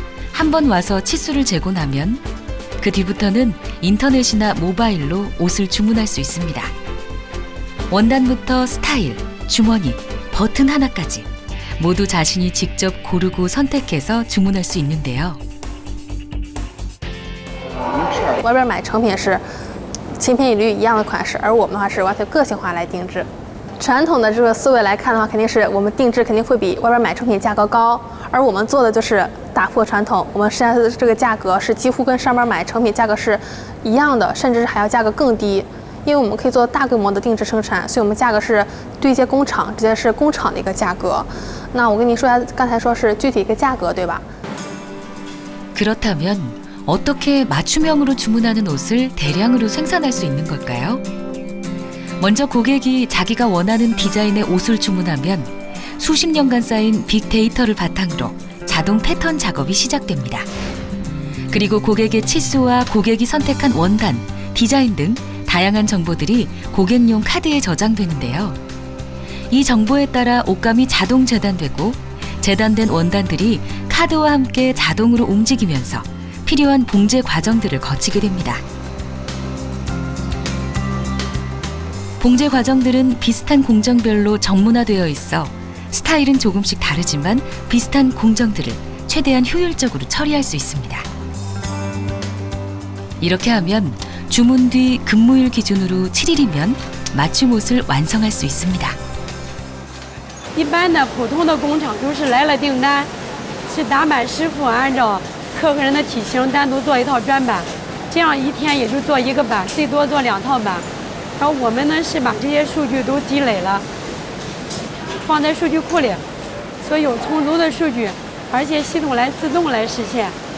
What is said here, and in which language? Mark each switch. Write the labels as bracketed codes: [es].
[ko] 한번 와서 치수를 재고 나면 그 뒤부터는 인터넷이나 모바일로 옷을 주문할 수 있습니다. 원단부터 스타일, 주머니, 버튼 하나까지 모두 자신이 직접 고르고 선택해서 주문할 수 있는데요. [zh] 外边买成品是千篇一律一样的款式，而我们的话是完全个性化来定制。传统的这个思维来看的话，肯定是我们定制肯定会比外边买成品价格高，而我们做的就是打破传统，我们现在的这个价格是几乎跟上面买成品价格是一样的，甚至还要价格更低。因为我们可以做大规模的定制生产，所以我们价格是对接工厂，直接是工厂的一个价格。那我跟您说一下，刚才说是具体一个价格，对吧？ [ko] 그렇다면 어떻게 맞춤형으로 주문하는 옷을 대량으로 생산할 수 있는 걸까요? 먼저 고객이 자기가 원하는 디자인의 옷을 주문하면 수십 년간 쌓인 빅데이터를 바탕으로 자동 패턴 작업이 시작됩니다. 그리고 고객의 치수와 고객이 선택한 원단, 디자인 등 다양한 정보들이 고객용 카드에 저장되는데요. 이 정보에 따라 옷감이 자동 재단되고 재단된 원단들이 카드와 함께 자동으로 움직이면서 필요한 봉제 과정들을 거치게 됩니다. 봉제 과정들은 비슷한 공정별로 전문화되어 있어 스타일은 조금씩 다르지만 비슷한 공정들을 최대한 효율적으로 처리할 수 있습니다. 이렇게 하면 주문 뒤 근무일 기준으로 7일이면 맞춤 옷을 완성할 수 있습니다. [zh] 一般的普通的工厂都是来了订单，是打板师傅按照客人的体型单独做一套专板，这样一天也就做一个板，最多做2套板。然后我们呢是把这些数据都积累了，放在数据库里，所以有充足的数据，而且系统来自动来实现。